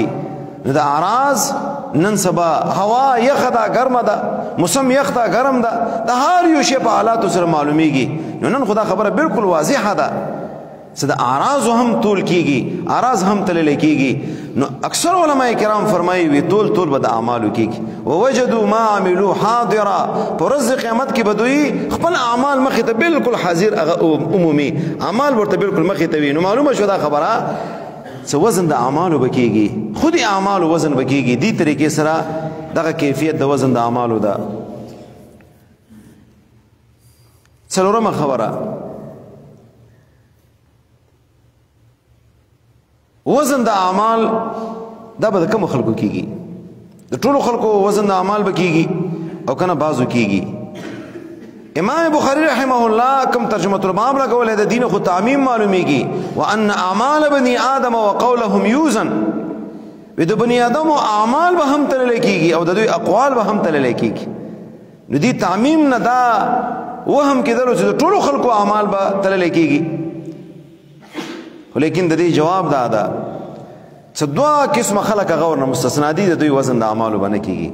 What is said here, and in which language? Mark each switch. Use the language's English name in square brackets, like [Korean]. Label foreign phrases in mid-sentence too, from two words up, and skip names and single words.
[Pashto] دا اعراض نن سبا هوا یخ ده ګرمه ده موسم یخ ده ګرم ده د هر یو شی په حالاتو سره معلومیږي. نو نن خدا خبره بالکل واضحه ده چې د اعراض هم طول کیږي اعراض هم تلل کیږي. نو اکثر علما کرام فرمایي وی طول به د اعمالو کیږي [Arabic] ووجدوا ما عملوا حاضرا [Pashto] پر ورځ قیامت کې بدوی خپل اعمال مخې ته بالکل حاضر عمومي اعمال ورته بالکل مخې ته وي. نو معلومه شو دا خبره څه وزن د اعمالو بکیږي خود اعمالو وزن بکیږي دې طریقې سره دغه کیفیت د وزن د اعمالو ده. څلورمه خبره وزن د اعمال دا به د کوم خلکو کیږي د ټولو خلکو وزن د اعمال بکیږي او کنه بازو کیږي. امام بخاری [Arabic] رحمه الله [Pashto] کوم [Arabic] ترجمه الباب [Pashto] لګولې د دین خو تعمیم معلومیږي [Arabic] وان اعمال بني ادم وقولهم يوزن [Pashto] د بني ادم اعمال به هم تلل کیږي او د دوی اقوال به هم تلل کیږي. نو دې تعمیم نه دا وهم کېدل چې ټول خلکو اعمال به تلل کیږي. ولیکن د دې جواب دا ده چې دوه قسم خلک غور نه مستثنا دي د دوی وزن د اعمالو باندې کیږي.